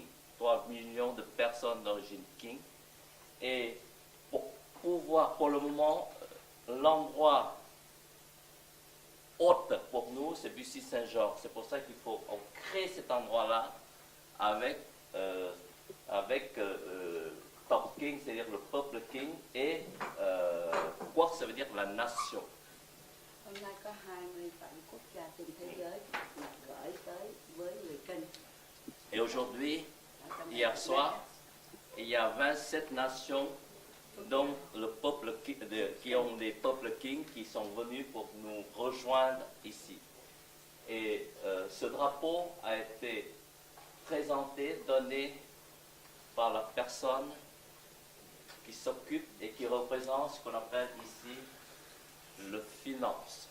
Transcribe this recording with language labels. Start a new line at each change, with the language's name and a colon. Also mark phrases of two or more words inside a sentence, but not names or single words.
French: 3 millions de personnes d'origine King. Et pour le moment, l'endroit hôte pour nous, c'est Bussy Saint-Georges. C'est pour ça qu'il faut créer cet endroit-là avec Top King, c'est-à-dire le peuple King, et quoi ça veut dire la nation.
Vietnamese: Hôm nay có 27 quốc gia trên thế giới gửi tới với người Kinh.
French: Et aujourd'hui, hier soir, il y a 27 nations, dont qui ont des peuples King qui sont venus pour nous rejoindre ici. Et ce drapeau a été présenté, donné par la personne qui s'occupe et qui représente ce qu'on appelle ici le finance.